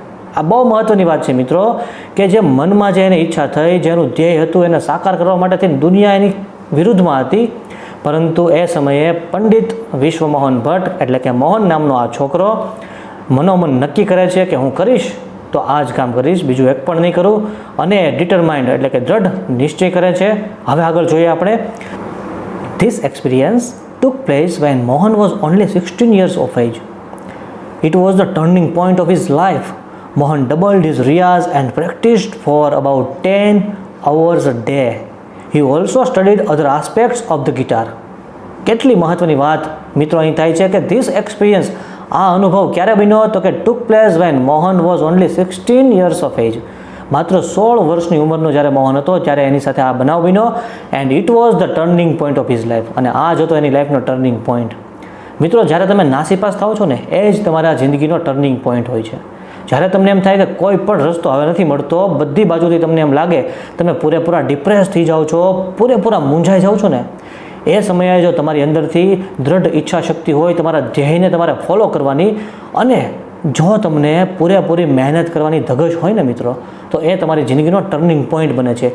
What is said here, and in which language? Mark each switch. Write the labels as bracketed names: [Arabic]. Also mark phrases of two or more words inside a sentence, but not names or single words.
[Gujarati] આ બહુ મહત્ત્વની વાત છે મિત્રો, કે જે મનમાં જે એની ઈચ્છા થઈ, જેનું ધ્યેય હતું, એને સાકાર કરવા માટે થઈને દુનિયા એની વિરુદ્ધમાં હતી, પરંતુ એ સમયે પંડિત વિશ્વમોહન ભટ્ટ એટલે કે મોહન નામનો આ છોકરો મનોમન નક્કી કરે છે કે હું કરીશ તો આ જ કામ કરીશ, બીજું એક પણ નહીં કરું, અને ડિટરમાઇન્ડ એટલે કે દ્રઢ નિશ્ચય કરે છે. હવે આગળ જોઈએ આપણે. [English] this experience took place when Mohan was only 16 years of age. It was the turning point of his life. Mohan doubled his riyaz and practiced for about 10 hours a day. He also studied other aspects of the guitar. [Gujarati] કેટલી મહત્વની વાત મિત્રો અહીં થાય છે કે [English] this experience, [Gujarati] આ અનુભવ ક્યારે બન્યો તો કે [English] took place when Mohan was only 16 years of age. [Gujarati] માત્ર 16 વર્ષની ઉંમરનો જ્યારે મોહન હતો ત્યારે એની સાથે આ બનાવ બન્યો. [English] and it was the turning point of his life, [Gujarati] અને આ જ હતો એની લાઈફનો ટર્નિંગ પોઈન્ટ. મિત્રો જ્યારે તમે નાસીપાસ થાઓ છો ને, એ જ તમારા જિંદગીનો [English] turning point [Gujarati] હોય છે. જ્યારે તમને એમ થાય કે કોઈ પણ રસ્તો હવે નથી મળતો, બધી બાજુથી તમને એમ લાગે, તમે પૂરેપૂરા ડિપ્રેસ થઈ જાઓ છો, પૂરેપૂરા મૂંઝાઈ જાઓ છો ને, એ સમયે જો તમારી અંદરથી દ્રઢ ઈચ્છા શક્તિ હોય તમારા ધ્યેયને તમારે ફોલો કરવાની, અને જો તમને પૂરેપૂરી મહેનત કરવાની ધગશ હોય ને મિત્રો, તો એ તમારી જિંદગીનો [English] turning point [Gujarati] બને છે.